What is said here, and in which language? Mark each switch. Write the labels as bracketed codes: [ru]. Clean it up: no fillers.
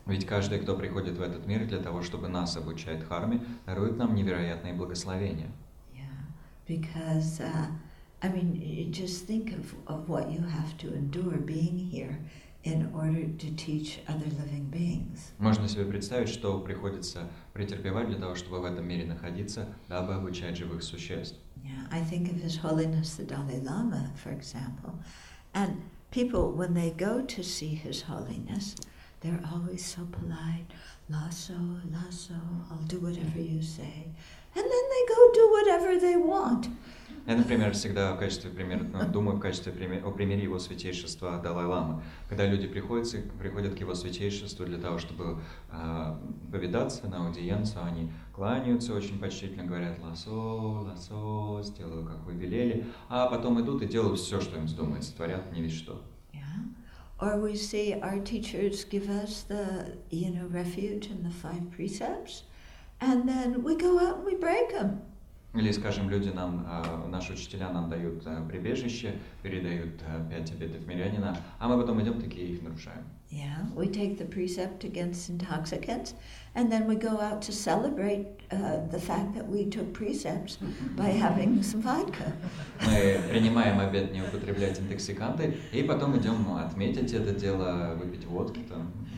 [ru] Ведь каждый, кто приходит в этот мир для того, чтобы нас обучать дхарме, дарует нам невероятные благословения. [en] Yeah, because just think of what you have to endure being here in order to teach other living beings. [ru] Можно себе представить, что приходится претерпевать для того, чтобы в этом мире находиться, дабы обучать живых существ. [en] Yeah, I think of His Holiness the Dalai Lama, for example, and people, when they go to see His Holiness, they're always so polite. Lasso, I'll do whatever you say. And then they go do whatever they want. [ru] Я, например, всегда в качестве примера, думаю о примере его святейшества Далай-ламы. Когда люди приходят к его святейшеству для того, чтобы повидаться на аудиенцию, они кланяются очень почтительно, говорят «ласо», сделаю, как вы велели, а потом идут и делают все, что им вздумается, творят не весь что. [en] Or we see our teachers give us the, refuge and the 5 precepts, and then we go out and we break them. [ru] Или, скажем, наши учителя нам дают прибежище, передают 5 обетов мирянина, а мы потом идем такие их нарушаем. [en] Yeah, we take the precept against intoxicants, and then we go out to celebrate the fact that we took precepts by having some vodka. [ru] Мы принимаем обет не употреблять интоксиканты, и потом идем отметить это дело, выпить водки там.